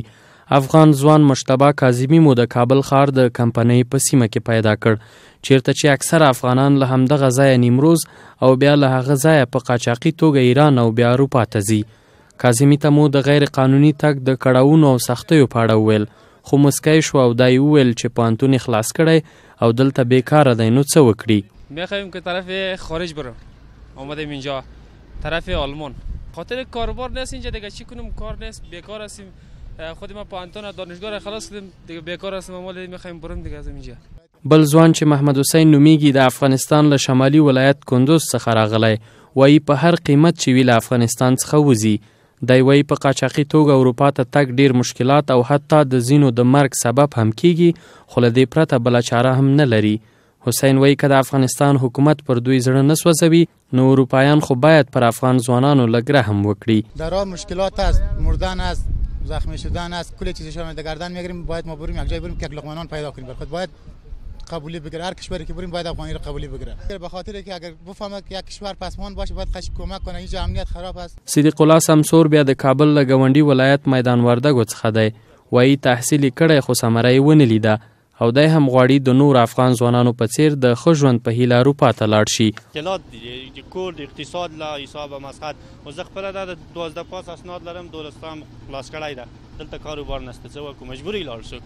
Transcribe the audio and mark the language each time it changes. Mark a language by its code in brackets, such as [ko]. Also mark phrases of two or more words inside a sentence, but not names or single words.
[ps] افغان ځوان مشتبه کاظمي مو د کابل ښار د کمپنۍ په سیمه کې پیدا کړ چیرته چې اکثره افغانان له همدغه ځایه نیمروز او بیا له هغه ځایه په قاچاقي توګه ایران او بیا اروپا ته ځي. کاظمي ته مو د غیر قانوني تګ د کړاوونو او سختیو په اړه وویل خو مسکی شو او دا یې وویل چې پوهنتون یې خلاص کړی او دلته بیکاره دی نو څه وکړي. [fa] میخوایم که طرف خارج برم، آمدیم اینجا طرف آلمان، خاطر کاربار نیست اینجا دیگه، چی کنم کار نیست، بیکار هستیم. خود ما پوهنتون دانشگاه خلاص کردیم دیگه بیکار هستیم، ما میخوایم برم دیگه از اینجا. [ps] بل ځوان چې محمد حسین نومیږي د افغانستان له شمالي ولایت کندوز څخه راغلی وایي په هر قیمت چې وي له افغانستان څخه وځي. دی وایي په قاچاقي توګه اروپا ته تګ ډیر مشکلات او حتی د ځینو د مرګ سبب هم کیږي خو له دې پرته بله چاره هم نه لري. حسین وایي که د افغانستان حکومت پر دوی زړه نه سوځوي نو اروپایان خو باید پر افغان ځوانانو لږ رحم وکړي. [fa] در راه مشکلات است، مردن است، زخمی شدن است، کل چیزشان در گردن میگیریم. باید ما بریم یک جای بریم که یک لقمه نان پیدا کنیم. خود باید قبولی بگیره، هر کشوری که بریم باید افغانی رو قبولی بگیره، به خاطر که اگر بفهمه که یک کشور پسماند باشه باید خش کمک کنه. اینجا امنیت خراب است. [ps] صدیق الله سمسور بیا د کابل له ګاونډي ولایت میدان وردګو څخه دی. وایي تحصیل یې کړی خو ثمره یې ونه لیده او دی هم غواړي د نور افغان ځوانانو په څیر د ښه ژوند په هیله اروپا ته لاړ شي. مشکلات دي کور د اقتصاد له حساب مسقط او زه خپله دا د 12 پاس اسناد لرم، دولستان خلاص کړی ده، دلته کاروبار نشته، څه وکړو مجبوري لاړ شو.